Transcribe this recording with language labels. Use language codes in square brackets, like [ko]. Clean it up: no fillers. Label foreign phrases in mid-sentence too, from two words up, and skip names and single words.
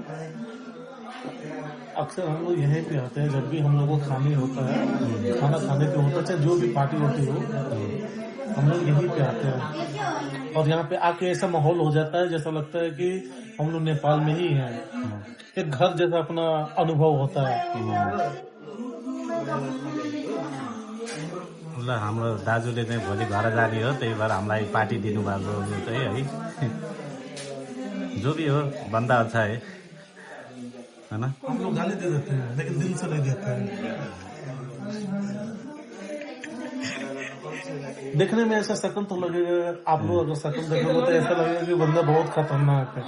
[hi] अक्सर हम लोग यहीं पे आते हैं, जब भी हम लोग को खाने होता है, खाना खाने पे होता है, चाहे जो भी पार्टी होती हो, हम लोग यहीं पे आते हैं। और यहाँ पे आके ऐसा माहौल हो जाता है जैसा लगता है कि हम लोग नेपाल में ही हैं। एक घर जैसा अपना अनुभव होता है। [ne] ल हाम्रो दाजुले चाहिँ भोलि घर जाने हो, त्यही भएर हामीलाई पार्टी दिनुभएको हो चाहिँ है। [hi] जो भी हो बन्दा अच्छा है ना। हम लोग गाली दे देते हैं लेकिन दिल से नहीं देते हैं। देखने में ऐसा शकल तो लगेगा, आप लोग अगर शकल देखोगे तो ऐसा लगेगा कि बंदा बहुत खतरनाक है।